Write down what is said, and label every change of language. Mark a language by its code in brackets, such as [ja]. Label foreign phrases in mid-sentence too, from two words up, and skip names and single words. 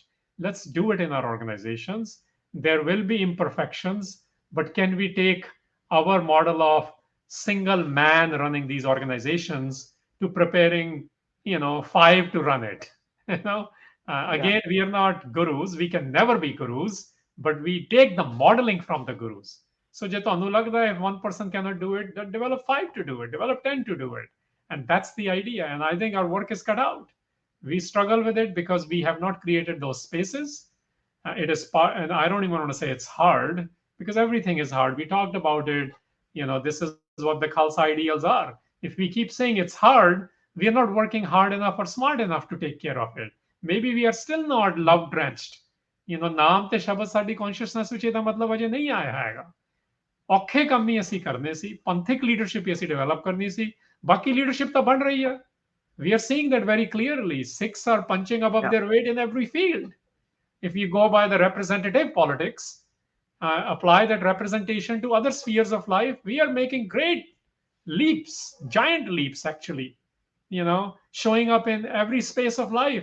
[en] Let's do it in our organizations. There will be imperfections, but can we take our model of single man running these organizations to preparing, 5 to run it. You know, Yeah. again, we are not gurus. We can never be gurus, but we take the modeling from the gurus. So [pa] ਜੇ ਤੁਹਾਨੂੰ ਲੱਗਦਾ [en] if one person cannot do it, then develop 5 to do it, develop 10 to do it. And that's the idea. And I think our work is cut out. We struggle with it because we have not created those spaces. It is part, and I don't even want to say it's hard because everything is hard. We talked about it. This is what the Khalsa ideals are. If we keep saying it's hard, we are not working hard enough or smart enough to take care of it. Maybe we are still not love drenched. [pa] ਨਾਮ ਤੇ ਸ਼ਬਦ ਸਾਡੀ ਕੌਨਸ਼ੀਅਸਨੈਸ ਵਿੱਚ ਇਹਦਾ ਮਤਲਬ ਅਜੇ ਨਹੀਂ ਆਇਆ ਹੈਗਾ ਔਖੇ ਕੰਮ ਹੀ ਅਸੀਂ ਕਰਨੇ ਸੀ ਪੰਥਿਕ ਲੀਡਰਸ਼ਿਪ ਹੀ ਅਸੀਂ ਡਿਵੈਲਪ ਕਰਨੀ ਸੀ ਬਾਕੀ ਲੀਡਰਸ਼ਿਪ ਤਾਂ ਬਣ ਰਹੀ ਹੈ [en] we are seeing that very clearly. Sikhs are punching above their weight in every field. If you go by the representative politics, apply that representation to other spheres of life, we are making great leaps, giant leaps, actually. Showing up in every space of life.